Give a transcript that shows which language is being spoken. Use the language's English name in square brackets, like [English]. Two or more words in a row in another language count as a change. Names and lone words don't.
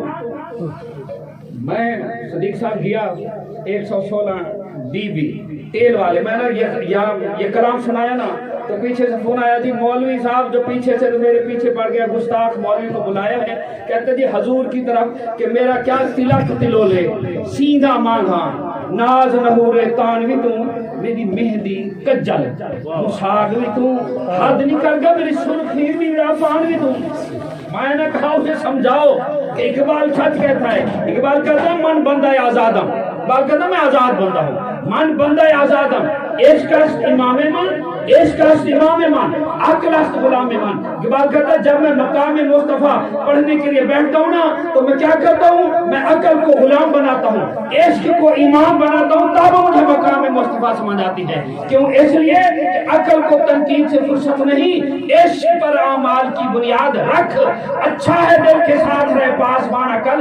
[Urdu] میں صدیق صاحب گیا 116 DB تیل والے، میں نے یہ کلام سنایا نا تو پیچھے سے فون آیا جی مولوی صاحب جو پیچھے سے میرے پیچھے پڑ گیا، گستاخ مولوی کو بلایا ہے، کہتے جی حضور کی طرف کہ [Punjabi] میرا کیا تلک تلولے، سیدھا مانگا، ناز نہورے تان بھی تو، میری مہندی کجل مساگ بھی تو، حد نکل گیا میری سرخی میرا پان بھی تو۔ [Urdu] میں نے کہا اسے سمجھاؤ کہ اقبال سچ کہتا ہے، اقبال کہتا ہے [Persian] من بندہ آزادم، [Urdu] اقبال کہتا ہے میں آزاد بندہ ہوں، [Persian] من بندہ آزادم، عشق است امام من، عشق است امام من، عقل است غلام من۔ [Urdu] اقبال کہتا ہے جب میں مقام مصطفیٰ پڑھنے کے لیے بیٹھتا ہوں نا تو میں کیا کرتا ہوں، میں عقل کو غلام بناتا ہوں، عشق کو امام بناتا ہوں، تب مجھے مقام مصطفیٰ سمجھ آتی ہے۔ کیوں؟ اس لیے کہ عقل کو تنقید سے فرصت نہیں، عشق پر اعمال کی بنیاد رکھ، اچھا ہے دل کے ساتھ رہے پاسبان عقل۔